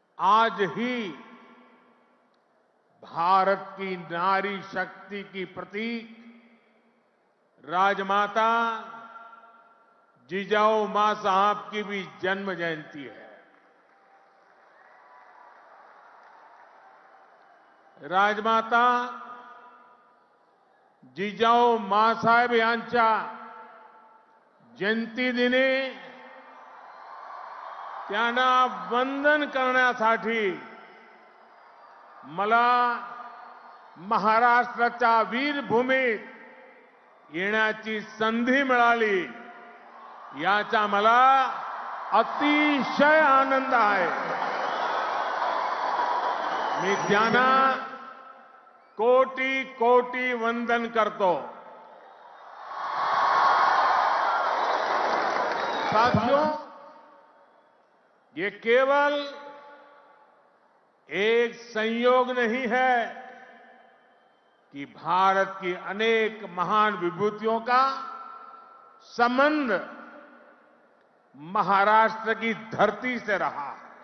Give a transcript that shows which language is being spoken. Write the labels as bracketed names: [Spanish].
[Hindi] आज ही भारत की नारी शक्ति की प्रतीक राजमाता जिजाऊ मां साहब की भी जन्म जयंती है। [Marathi] राजमाता जिजाऊ मांसाहेब यांच्या जयंतीदिनी त्यांना वंदन करण्यासाठी मला महाराष्ट्राच्या वीरभूमीत येण्याची संधी मिळाली, याचा मला अतिशय आनंद आहे। मी त्यांना कोटी कोटी वंदन करतो। [Hindi] साथियों, ये केवल एक संयोग नहीं है कि भारत की अनेक महान विभूतियों का संबंध महाराष्ट्र की धरती से रहा है।